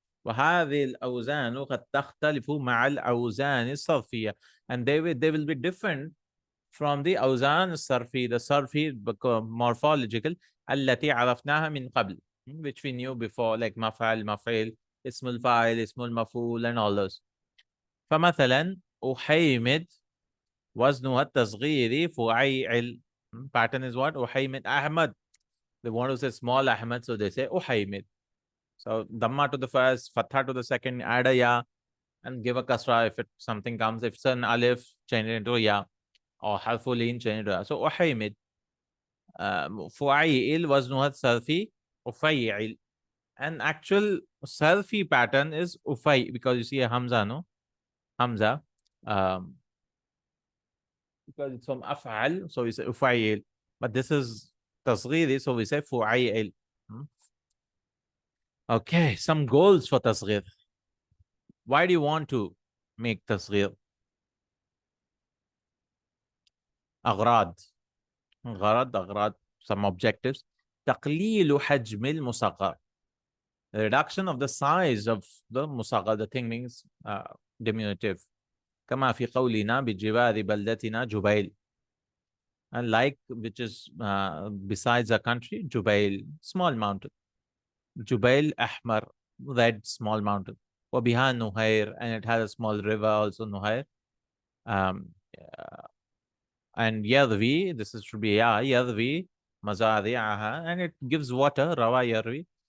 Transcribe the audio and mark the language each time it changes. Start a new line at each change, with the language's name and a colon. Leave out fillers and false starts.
Arabic: وهذه الأوزان قد تختلف مع الأوزان الصرفية,
English: and they will be different from the
Arabic: أوزان الصرفي, the صرفي morphological التي عرفناها من قبل,
English: which we knew before,
Arabic: like مفعل, مفعيل, اسم الفاعل, اسم المفعول, and all those. فمثلا أحيمد وزنها التصغيري فعيل.
English: Pattern is what? أحيمد أحمد. They want to say small Ahmad, so they say أحيمد. So dhamma to the first, fatha to the second, add a ya, and give a kasra if something comes. If it's an alif, change it into a ya, or harfulin, change it to a ya. So أحيمد.
Arabic: فعيل وزنها الصرفي أفيعل.
English: And actual Sarfi pattern is Ufai, because you see a Hamza, no? Hamza. Because it's from Af'al, so we say Ufayil. But this is Tasghiri, so we say Fu'ayil. Okay, some goals for Tasghir. Why do you want to make Tasghir? Aghrad. Aghrad, some objectives.
Arabic: تقليل حجم المصغر.
English: The reduction of the size of the musaghar, the thing means diminutive.
Arabic: كما في قولنا بجوار بلدتنا جبيل.
English: And like, which is besides a country, Jubail, small mountain. Jubail Ahmar, red small mountain.
Arabic: وبها نهير,
English: and it has a small river also, Nuhair. And Yadvi, this is should be Yadvi Mazari'aha, and it gives water, Rawa Yarvi.